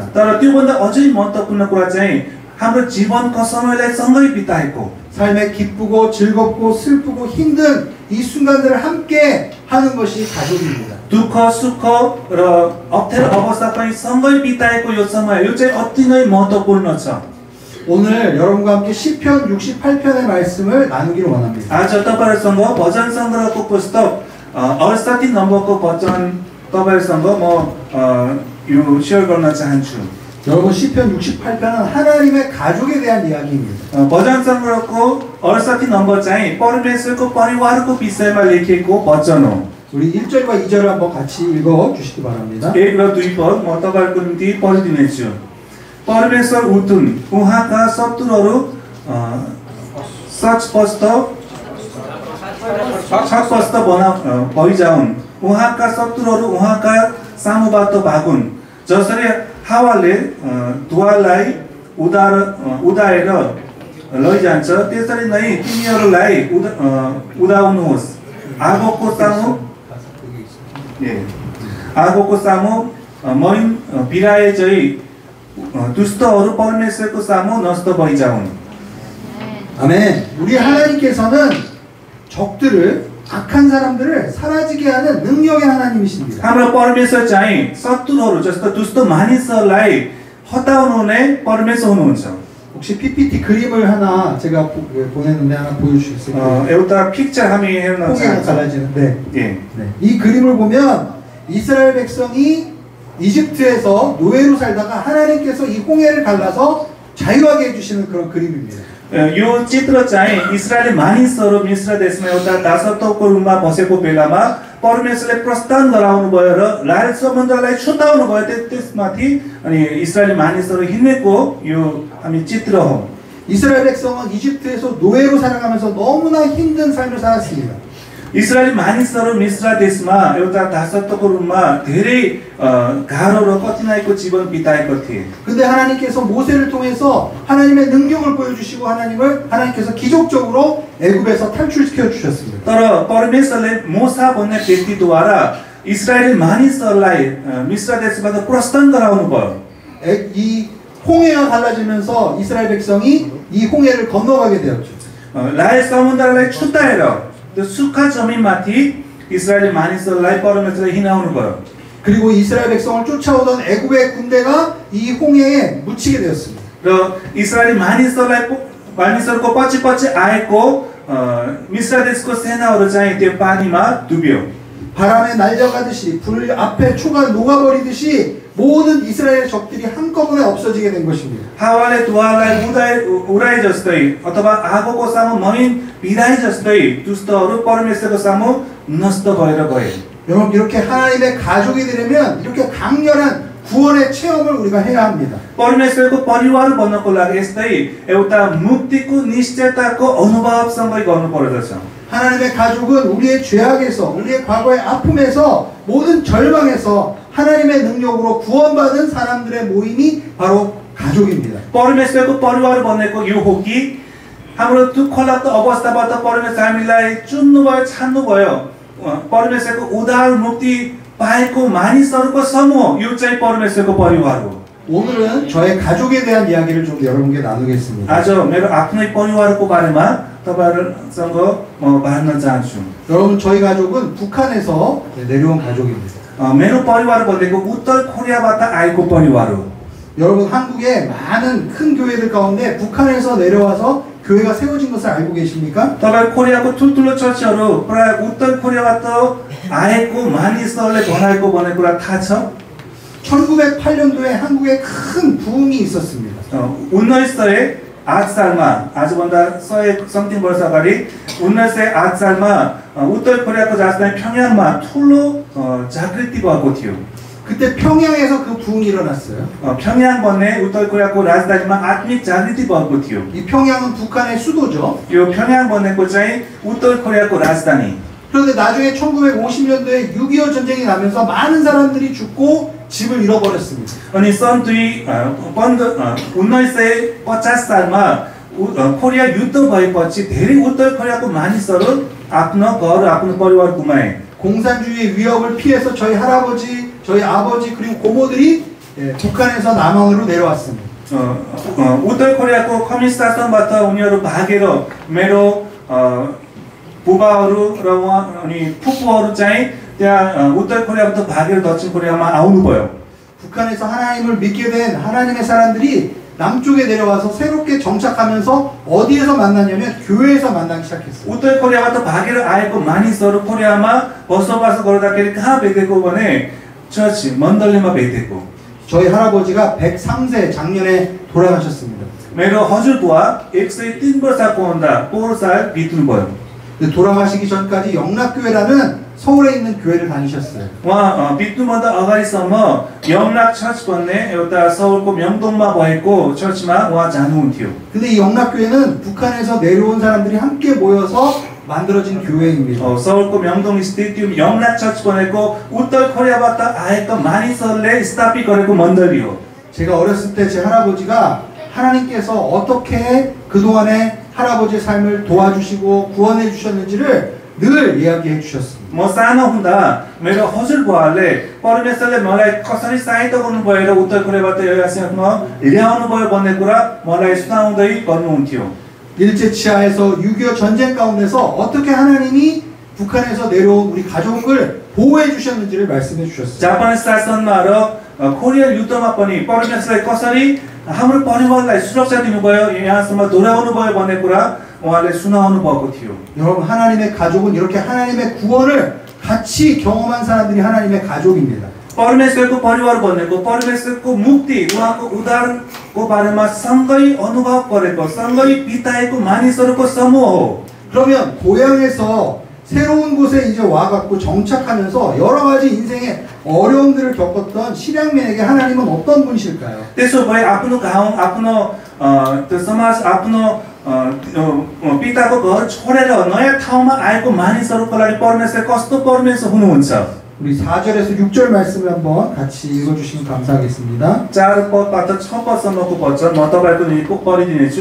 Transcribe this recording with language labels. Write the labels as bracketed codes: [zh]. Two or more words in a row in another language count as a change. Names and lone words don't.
[ne] तर त्योभन्दा अझै महत्त्वपूर्ण कुरा चाहिँ हाम्रो जीवनको समयलाई सँगै बिताएको, [ko] 삶의 기쁘고 즐겁고 슬프고 힘든 이 순간들을 함께 하는 것이 가족입니다. [ne] दुःख सुख र अप्ठ्यारो अवस्था पनि सँगै बिताएको यो समय यो चाहिँ अति नै महत्त्वपूर्ण छ. [ko] 오늘 여러분과 함께 시편 68편의 말씀을 나누기를 원합니다. [ne] आज तपाईहरुसँग भजन संग्रहको पुस्तक 68 नम्बरको वचन तपाईहरुसँग म यो शेयर गर्न चाहन्छु. [ko] 여러분 시편 68편은 하나님의 가족에 대한 이야기입니다. [ne] भजन को 68 नम्बर चाहिँ परमेश्वरको परिवारको विषयमा लेखिएको वचन हो। [ko] 우리 1절과 2절을 한번 같이 읽어 주시기 바랍니다. [ne] 1 र 2 पद म तपाईहरुको निम्ति पढिदिनेछु। परमेश्वर उठुन्, उहाँका शत्रुहरू सचपष्ट भइजाउन्, उहाँका शत्रुहरू उहाँका सामुबाट भागुन्। जसरी हावाले धुवालाई उडाएर लैजान्छ त्यसरी नै तिनीहरूलाई उडाउनुहोस्। आगोको सामु मैन बिराए चाहिँ दुष्टहरू परमेश्वरको सामु नष्ट भइजाउन्। [ko] 아멘. 우리 하나님께서는 적들을 악한 사람들을 사라지게 하는 능력의 하나님이십니다. [ne] हाम्रो परमेश्वर चाहिँ शत्रुहरू जस्तो दुष्ट मानिसहरूलाई हटाउनु हुने परमेश्वर हुनुहुन्छ। [ko] 혹시 PPT 그림을 하나 제가 보냈는데 하나 보여주실 수 있을까요? [ne] एउटा पिक्चर हामी हेर्न [ko] 포개가 [ne] चाहन्छौँ। [ko] 갈라지는데 예. 네. 이 그림을 보면 이스라엘 백성이 이집트에서 노예로 살다가 하나님께서 이 홍해를 갈라서 자유하게 해주시는 그런 그림입니다. [ne] यो चित्र चाहिँ इस्रायली मानिसहरू मिस्र देशमा एउटा दासत्वको रूपमा बसेको बेलामा परमेश्वरले प्रस्थान गराउनु भयो र लाल समुद्रलाई छुटाउनु भयो त्यसमाथि अनि इस्रायली मानिसहरू हिँडेको यो हामी चित्र हो। [ko] 이스라엘 백성은 이집트에서 노예로 살아가면서 너무나 힘든 삶을 살았습니다. [ne] इस्रायली मानिसहरू मिस्र देशमा एउटा दासत्वको रूपमा धेरै गाह्रो र कठिनाइको जीवन बिताएको थिए। [ko] 근데 하나님께서 모세를 통해서 하나님의 능력을 보여주시고 하나님께서 기적적으로 애굽에서 탈출시켜 주셨습니다. [ne] तर परमेश्वरले मोसा भन्ने व्यक्तिद्वारा इस्रायली मानिसहरूलाई मिस्र देशबाट प्रस्थान गराउनु भयो। [ko] 이 홍해가 갈라지면서 이스라엘 백성이 이 홍해를 건너가게 되었죠. [ne] लाल समुद्रलाई छुटाएर त्यो सुक्खा जमिनमाथि इस्रायली मानिसहरूलाई परमेश्वरले हिँडाउनु भयो। [ko] 그리고 이스라엘 백성을 쫓아오던 애굽의 군대가 이 홍해에 묻히게 되었습니다. [ne] र इस्रायली मानिसहरूको पछि आएको मिस्र देशको सेनाहरू चाहिँ त्यो पानीमा डुब्यो। [ko] 바람에 날려가듯이 불 앞에 초가 녹아버리듯이 모든 이스라엘 적들이 한꺼번에 없어지게 된 것입니다. [ne] हावाले धुवालाई उडाए जस्तै अथवा आगोको सामु मैन बिराए जस्तै दुष्टहरू परमेश्वरको सामु नष्ट भएर गए। [ko] 여러분 이렇게 하나님의 가족이 되려면 이렇게 강렬한 구원의 체험을 우리가 해야 합니다. [ne] परमेश्वरको परिवार बन्नको लागि यस्तै एउटा मुक्तिको निश्चयताको अनुभवसँगै गर्नु पर्दछ। [ko] 하나님의 가족은 우리의 죄악에서 우리의 과거의 아픔에서 모든 절망에서 하나님의 능력으로 구원받은 사람들의 모임이 바로 가족입니다. [ne] परमेश्वरको परिवार बनेको यो हो कि हाम्रो दुःखलाग्दो अवस्थाबाट परमेश्वर हामीलाई चुन्नुभयो, छान्नुभयो। परमेश्वरको उद्धार मुक्ति पाएको मानिसहरूको समूह यो चाहिँ परमेश्वरको परिवार हो। [ko] 오늘은 저의 가족에 대한 이야기를 좀 여러분께 나누겠습니다. [ne] आज मेरो आफ्नै परिवारको बारेमा तपाईहरुसँग म बाँड्न चाहन्छु। [ko] 여러분 저희 가족은 북한에서 내려온 가족입니다. [ne] मेरो परिवार भनेको उत्तर कोरियाबाट आएको परिवार हो। [ko] 여러분 한국의 많은 큰 교회들 가운데 북한에서 내려와서 교회가 세워진 것을 알고 계십니까? [ne] तपाईं कोरियाको ठुल्ठुलो चर्चहरू प्राय उत्तर कोरियाबाट आएको मानिसहरूले बनाएको भन्ने कुरा थाहा छ? [ko] 1908년도에 한국에 큰 부흥이 있었습니다. [ne] 1908 सालमा आजभन्दा 100 समथिङ वर्ष अगाडि 1908 सालमा उत्तर कोरियाको राजधानी 평양मा ठुलो जागृति भएको थियो। [ko] 그때 평양에서 그 부흥이 일어났어요. [ne] 평양 भन्ने उत्तर कोरियाको राजधानीमा आत्मिक जागृति भएको थियो। [ko] 이 평양은 북한의 수도죠. [ne] यो 평양 भनेको चाहिँ उत्तर कोरियाको राजधानी। [ko] 그런데 나중에 1950년도에 6.25 전쟁이 나면서 많은 사람들이 죽고 집을 잃어버렸습니다. [ne] अनि सन् 1950 सालमा कोरिया युद्ध भएपछि धेरै उत्तर कोरियाको मानिसहरू आफ्नो घर, आफ्नो परिवार गुमाए। [ko] 공산주의의 위협을 피해서 저희 할아버지, 저희 아버지 그리고 고모들이 북한에서 남한으로 내려왔습니다. [ne] उत्तर कोरियाको कम्युनिस्ट शासनबाट उनीहरू भागेर मेरो बुबाहरू र उहाँ अनि फुपूहरू चाहिँ त्यहाँ उत्तर कोरियाबाट भागेर दक्षिण कोरियामा आउनुभयो। [ko] 북한에서 하나님을 믿게 된 하나님의 사람들이 남쪽에 내려와서 새롭게 정착하면서 어디에서 만났냐면 교회에서 만나기 시작했어요. [ne] उत्तर कोरियाबाट भागेर आएको मानिसहरू कोरियामा बसोबास गर्दाखेरि कहाँ भेटेको भने चर्च मण्डलीमा भेटेको। [ko] 저희 할아버지가 103세 작년에 돌아가셨습니다. [ne] मेरो हजुरबुवा 103 वर्षको हुँदा पोहोर साल बित्नुभयो। [ko] 근데 돌아가시기 전까지 영락교회라는 서울에 있는 교회를 다니셨어요. [ne] उहाँ बित्नुभन्दा अगाडिसम्म 영락 चर्च भन्ने एउटा 서울को 명동मा भएको चर्चमा उहाँ जानुहुन्थ्यो। [ko] 근데 이 영락교회는 북한에서 내려온 사람들이 함께 모여서 만들어진 교회입니다. [ne] 서울को 명동 स्थित त्यो 영락 चर्च भनेको उत्तर कोरियाबाट आएका मानिसहरूले स्थापित गरेको मण्डली हो। [ko] 제가 어렸을 때 제 할아버지가 하나님께서 어떻게 그동안에 할아버지의 삶을 도와주시고 구원해 주셨는지를 늘 이야기해 주셨습니다. [ne] म सानो हुँदा मेरो हजुरबुवाले परमेश्वरले मलाई कसरी सहायता गर्नुभयो र उत्तर कोरियाबाट यो आश्रममा ल्याउनु भयो भन्ने कुरा मलाई सुनाउँदै गर्नुहुन्थ्यो। [ko] 일제 치하에서 6.25 전쟁 가운데서 어떻게 하나님이 북한에서 내려온 우리 가족을 보호해 주셨는지를 말씀해 주셨어요. [ne] जापानी शासनमा र कोरिया युद्धमा पनि परमेश्वरले कसरी हाम्रो परिवारलाई सुरक्षा दिनुभयो, यहाँसम्म दोहोऱ्याउनु भयो भन्ने कुरा उहाँले सुनाउनु भएको थियो। [ko] 여러분 하나님의 가족은 이렇게 하나님의 구원을 같이 경험한 사람들이 하나님의 가족입니다. [ne] परमेश्वरको परिवार भनेको परमेश्वरको मुक्ति उहाँको उद्धारको बारेमा सँगै अनुभव गरेको सँगै बिताएको मानिसहरूको समूह हो। [ko] 그러면 고향에서 새로운 곳에 이제 와갖고 정착하면서 여러 가지 인생의 어려움들을 겪었던 실향민에게 하나님은 어떤 분이실까요? [ne] त्यसो भए आफ्नो गाउँ आफ्नो त्यो समाज आफ्नो पिताको घर छोडेर नयाँ ठाउँमा आएको मानिसहरूको लागि परमेश्वर कस्तो परमेश्वर हुनुहुन्छ? [ko] 우리 4절에서 6절 말씀을 한번 같이 읽어주시면 감사하겠습니다. [ne] 4पदबाट 6पदसम्मको वचन म तपाईको निम्ति पढिदिनेछु।